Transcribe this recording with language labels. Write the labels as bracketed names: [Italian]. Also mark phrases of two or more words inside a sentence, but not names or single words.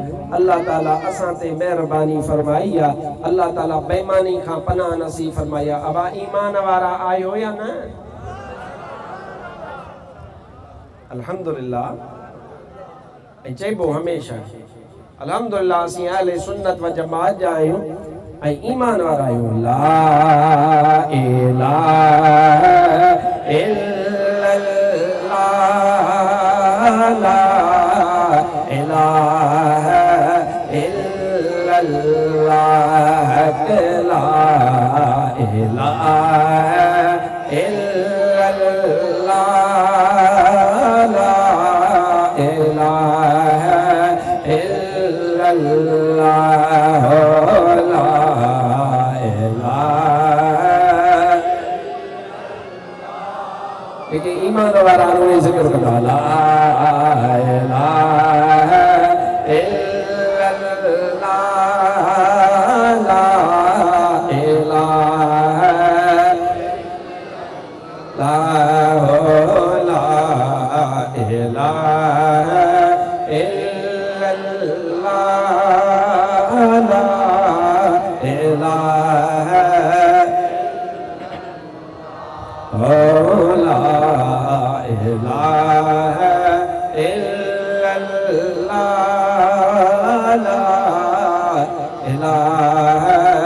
[Sindhi] अल्लाह ताला असां ते मेहरबानी फरमाई आहे, अल्लाह ताला बेईमानी खां पनाह नसीब फरमाई आहे। अबा ईमान वारा आहियो या न? अल्हम्दुलिल्लाह। ऐं चइबो हमेशह अल्हम्दुलिल्लाह असीं अहले सुन्नत व जमाअत जा आहियूं ऐं ईमान वारा आहियूं। [Arabic] لا إله إلا الله، لا إله إلا الله، لا إله إلا الله، لا إله إلا الله، لا إله إلا الله، لا إله. [Sindhi] लेकिन ईमान वारा ने जिक्र करा ला [Arabic] إله إلا الله، لا إله، لا إله إلا الله، لا إله، لا إله إلا الله، لا إله इल्लल्लाह, ला इलाहा